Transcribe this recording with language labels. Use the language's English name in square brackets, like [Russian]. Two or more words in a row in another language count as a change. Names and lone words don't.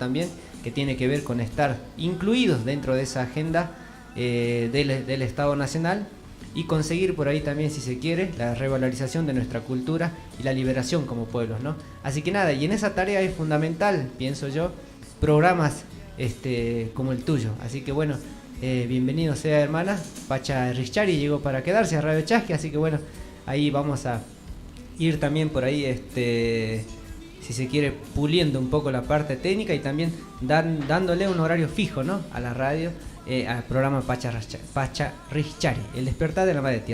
[Spanish] También, que tiene que ver con estar incluidos dentro de esa agenda del Estado Nacional y conseguir por ahí también, si se quiere, la revalorización de nuestra cultura y la liberación como pueblos, ¿no? Así que nada, y en esa tarea es fundamental, pienso yo, programas como el tuyo. Así que bueno, bienvenido sea, hermana. Pacha Richari llegó para quedarse a Radio Chasqui, así que bueno, ahí vamos a ir también por ahí, si se quiere, puliendo un poco la parte técnica y también dándole un horario fijo, ¿no? A la radio, al programa Pacha Richari, el despertar de la madre tierra.